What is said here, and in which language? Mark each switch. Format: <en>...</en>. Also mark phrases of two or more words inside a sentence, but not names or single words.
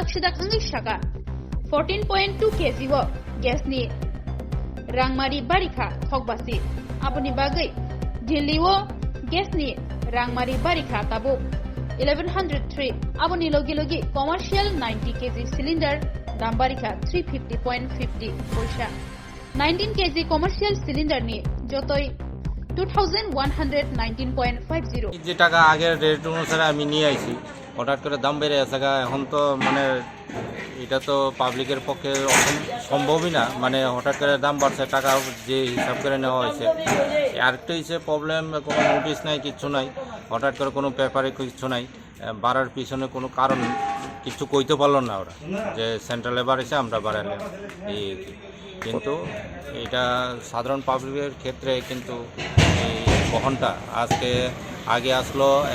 <trk>sidak angi shaka 14.2 kg wo gesni rangmari barika thokbasi aboni bagai diliwo gesni rangmari barika tabu 1103 aboni logi commercial 90 kg cylinder dam barika 350.50 paisa 19 kg</trk> <en>commercial cylinder</en> <trk>ni jotoi 2119.50</trk> <bn>যে টাকা আগের রেট অনুসারে আমি নিয়ে আইছি হঠাৎ করে দাম বেড়ে আছে এখন তো মানে এটা তো পাবলিকের পক্ষে সম্ভবই না মানে হঠাৎ করে দাম বাড়ছে টাকা যে হিসাব করে নেওয়া হয়েছে আরেকটা হিসেবে প্রবলেম কোনো নোটিশ নাই কিচ্ছু নাই হঠাৎ করে কোনো পেপারে কিচ্ছু নাই বাড়ার পিছনে কোনো কারণ কিছু কইতে পারলো না ওরা যে সেন্ট্রালে বাড়েছে আমরা বাড়ালাম এই কিন্তু এটা সাধারণ পাবলিকের ক্ষেত্রে কিন্তু এই বহনটা আগে আসলো</bn>